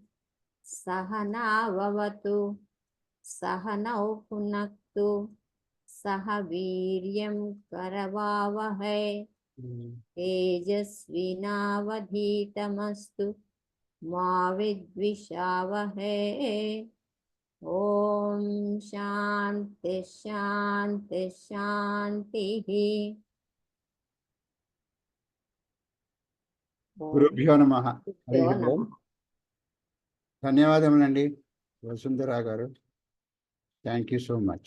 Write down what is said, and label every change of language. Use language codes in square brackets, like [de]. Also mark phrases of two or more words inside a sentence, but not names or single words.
[sa] सहनाववतु सहनौ भुनक्तु सह वीर्यं करवावहै तेजस्विनावधीतमस्तु मा विद्विषावहै ॐ शान्ति शान्ति शान्तिः गुरुभ्यो नमः. గురుభ్యో హరి ఓం. నమః. [te] ధన్యవాదములండి వసుంధరా గారు. [en] thank you so much.